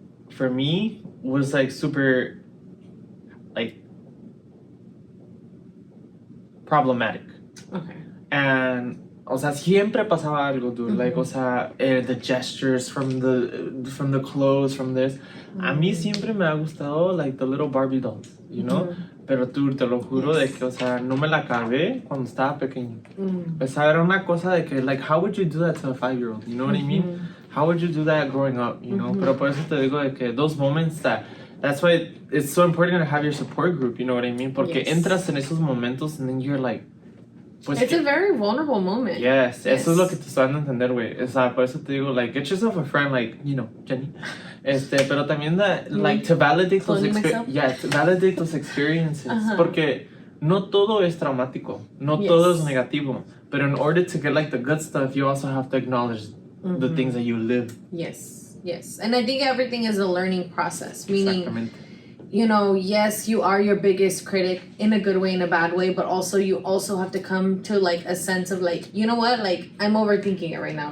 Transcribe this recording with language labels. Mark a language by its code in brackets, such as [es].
[en] For me, was like super, like, problematic. Okay. [es] And, o sea, siempre pasaba algo, dude. [en] Like, o sea, the gestures from the clothes, from this. [es] A mí siempre me ha gustado, [en] like, the little Barbie dolls, you know? [es] Pero tú, te lo juro de que, o sea, no me la acabé cuando estaba pequeño. O sea, era una cosa de que, [en] like, how would you do that to a 5-year-old? You know what I mean? How would you do that growing up, you know? [es] Pero por eso te digo de que [en] those moments that's why it's so important to have your support group, you know what I mean? [es] Porque [en] Yes. [es] entras en esos momentos [en] and then you're like, [es] pues [en] It's a very vulnerable moment. yes, eso es lo que te estoy dando a entender, güey. O sea, por eso te digo, like, get yourself a friend, like, you know, Jenny. [es] Pero [en] también like, to validate those Cloning myself? to validate those experiences. [es] Porque no todo es traumático. No [en] Yes. [es] todo es negativo. [en] But in order to get, like, the good stuff, you also have to acknowledge the things that you live. Yes. Yes. And I think everything is a learning process, meaning, [es] Exactamente. [en] you know, yes, you are your biggest critic in a good way, in a bad way, but also you also have to come to like a sense of like, you know what, like I'm overthinking it right now.